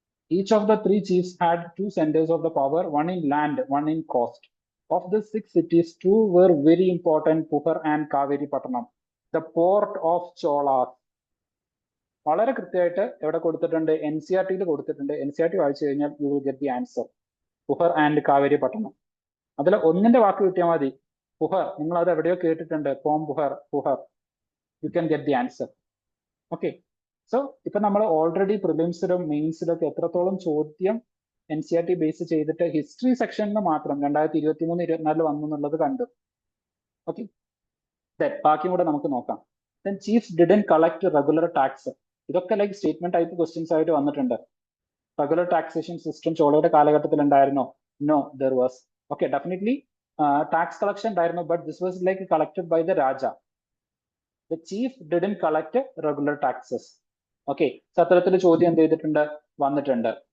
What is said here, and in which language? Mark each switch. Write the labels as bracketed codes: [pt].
[en] Each of the 3 chiefs had 2 centers of the power, one in land, one in coast. of the 6 cities, 2 were very important, Puhar and Kaveri Pattanam. The port of Cholas. [ml] വളരെ കൃത്യമായിട്ട് എവിടെ കൊടുത്തിട്ടുണ്ട്? N C R ടിയിൽ കൊടുത്തിട്ടുണ്ട്. N C R T വായിച്ചു കഴിഞ്ഞാൽ [en] You will get the answer. [ml] പുഹർ and Kaveri പട്ടണം. അതിൽ ഒന്നിന്റെ വാക്ക് കിട്ടിയാൽ മതി. പുഹർ, നിങ്ങൾ അത് എവിടെയോ കേട്ടിട്ടുണ്ട്. പോം പുഹർ, പുഹർ. [en] You can get the answer. [ml] Okay, so ഇപ്പൊ നമ്മൾ ഓൾറെഡി പ്രിലിംസിലും മെയിൻസിലും ഒക്കെ എത്രത്തോളം ചോദ്യം N C R T base ചെയ്തിട്ട് ഹിസ്റ്ററി സെക്ഷനിൽ മാത്രം 2023-24 വന്നു എന്നുള്ളത് കണ്ടു. ഓക്കെ, ബാക്കിയും കൂടെ നമുക്ക് നോക്കാം. [en] Then chiefs didn't collect regular tax. [ml] ഇതൊക്കെ ലൈക്ക് സ്റ്റേറ്റ്മെന്റ് ടൈപ്പ് ക്വസ്റ്റ്യൻസ് ആയിട്ട് വന്നിട്ടുണ്ട്. റെഗുലർ ടാക്സേഷൻ സിസ്റ്റം ചോളയുടെ കാലഘട്ടത്തിൽ ഉണ്ടായിരുന്നോ? [en] No, there was. Okay, [ml] definitely tax collection ഉണ്ടായിരുന്നു, [en] But this was like collected by the raja. The chief didn't collect regular taxes. Okay, [ml] അത്തരത്തിൽ ചോദ്യം എന്ത് ചെയ്തിട്ടുണ്ട്? വന്നിട്ടുണ്ട്.